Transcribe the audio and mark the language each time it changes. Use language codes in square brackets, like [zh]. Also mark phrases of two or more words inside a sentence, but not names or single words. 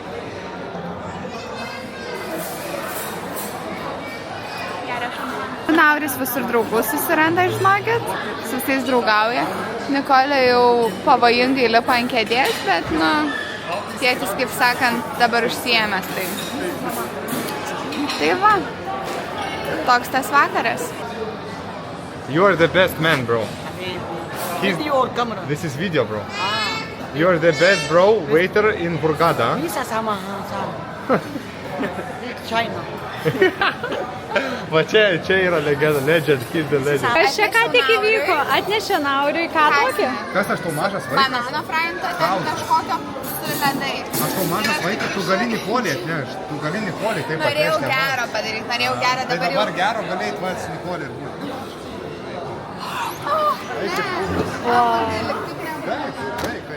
[lt] Nauris visur draugų susiranda, žinokit, su visais draugauja. Nikolė jau pavojingai lipa ant kėdės, bet, nu, tėtis, kaip sakant, dabar užsiėmęs, tai. Tai va, toks tas vakaras. [en] You are the best man, bro. Video or camera? This is video, bro. You are the best, bro, waiter in Hurghada. Visa sama. China. [lt] Va čia yra legenda, [en] legend, he's the legend. [lt] Kas čia ką tik įvyko? Atnešė Nauriui ką tokį? Kas aš tau mažas vaikas? Banano frainto, ten kažkokio su ledai. Aš tau mažas vaikas, tu gali Nikolį atnešti. Tu gali Nikolį taip atnešti. Norėjau gero padaryti, norėjau gero, Tai dabar jau... dabar gero galėjai tvats Nikolį ir būti. Taip.